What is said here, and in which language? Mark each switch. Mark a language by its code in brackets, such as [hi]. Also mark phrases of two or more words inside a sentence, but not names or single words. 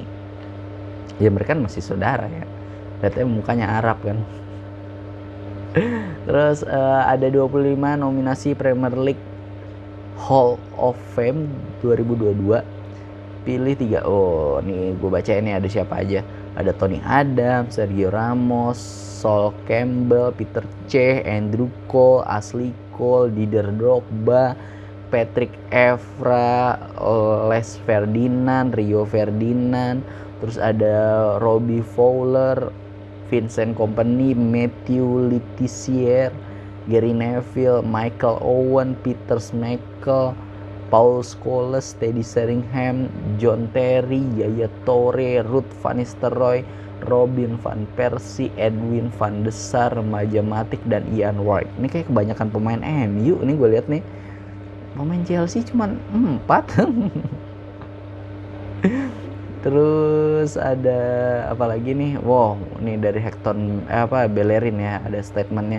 [id] Ya mereka kan masih saudara ya. Lihatnya mukanya Arab kan. Terus ada 25 nominasi Premier League Hall of Fame 2022. Pilih 3. Oh, nih gue baca ini ada siapa aja. Ada Tony Adams, Sergio Ramos, Sol Campbell, Peter Cech, Andrew Cole, Ashley Cole, Didier Drogba, Patrick Evra, Les Ferdinand, Rio Ferdinand. Terus ada Robbie Fowler, Vincent Kompany, Matthew Letizia, Gary Neville, Michael Owen, Peter Schmeichel, Paul Scholes, Teddy Sheringham, John Terry, Yaya Toure, Ruud van Nistelrooy, Robin van Persie, Edwin van de Sar, remaja Matic, dan Ian Wright. Ini kayak kebanyakan pemain MU. Ini gue lihat nih pemain Chelsea cuma 4. Terus ada apa lagi nih? Wow, ini dari Hector Bellerin ya, ada statementnya.